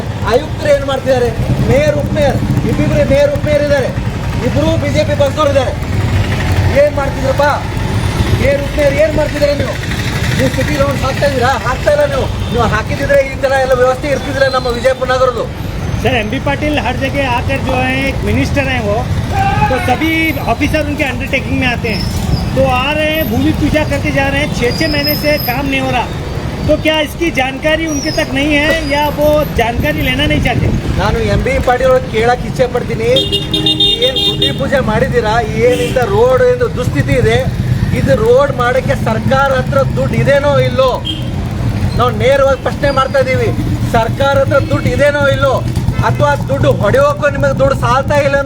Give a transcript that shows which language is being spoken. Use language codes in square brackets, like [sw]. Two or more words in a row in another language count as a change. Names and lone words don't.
[kn] ಆಯುಕ್ತರು ಏನ್ ಮಾಡ್ತಿದ್ದಾರೆ? ಮೇಯರ್ ಉಪಮೇಯರ್ ಇಬ್ಬಿಬ್ರೆ ಮೇಯರ್ ಉಪಮೇಯರ್ ಇದ್ದಾರೆ, ಇಬ್ರು BJP ಬಸ್ಸವ್ರು ಇದ್ದಾರೆ. ಏನ್ ಮಾಡ್ತಿದ್ರಪ್ಪ? ಮೇಯರ್ ಉಪಮೇಯರ್ ಏನ್ ಮಾಡ್ತಿದ್ದಾರೆ? ನೀವು ಸಿಟಿ ರೌಂಡ್ ಹಾಕ್ತಾ ಇದ್ದೀರಾ? ಹಾಕ್ತಾ ಇಲ್ಲ. ನೀವು ಹಾಕಿದ್ರೆ ಈ ತರ ಎಲ್ಲ ವ್ಯವಸ್ಥೆ ಇರ್ತಿದ್ರೆ ನಮ್ಮ ವಿಜಯಪುರ ನಗರದ್ದು. [hi] सर MB पाटिल हर जगह आकर जो है एक मिनिस्टर हैं वो, तो सभी ऑफिसर उनके अंडरटेकिंग में आते हैं, तो आ रहे हैं भूमि पूजा करके जा रहे हैं. 6 महीने से काम नहीं हो रहा, तो क्या इसकी जानकारी उनके तक नहीं है या वो जानकारी लेना नहीं चाहते? [kn] ನಾನು MB ಪಾಟೀಲ್ ಅವ್ರಿಗೆ ಕೇಳಕ್ಕೆ ಇಚ್ಛೆ ಪಡ್ತೀನಿ, ಏನು ಭೂಮಿ ಪೂಜೆ ಮಾಡಿದ್ದೀರಾ? ಏನಿಂದ ರೋಡ್ ಎಂದು ದುಸ್ಥಿತಿ ಇದೆ, ಇದು ರೋಡ್ ಮಾಡೋಕ್ಕೆ ಸರ್ಕಾರ ಹತ್ರ ದುಡ್ಡು ಇದೇನೋ ಇಲ್ಲೋ? ನಾವು ನೇರವಾಗಿ ಪ್ರಶ್ನೆ ಮಾಡ್ತಾ ಇದ್ದೀವಿ. ಸರ್ಕಾರ ಹತ್ರ ದುಡ್ಡು ಇದೇನೋ ಇಲ್ಲೋ, ಅಥವಾ ದುಡ್ಡು ಹೊಡೆಯೋಕ್ಕೂ ನಿಮಗೆ ದುಡ್ಡು ಸಾಲ್ತಾ ಇಲ್ಲನೋ?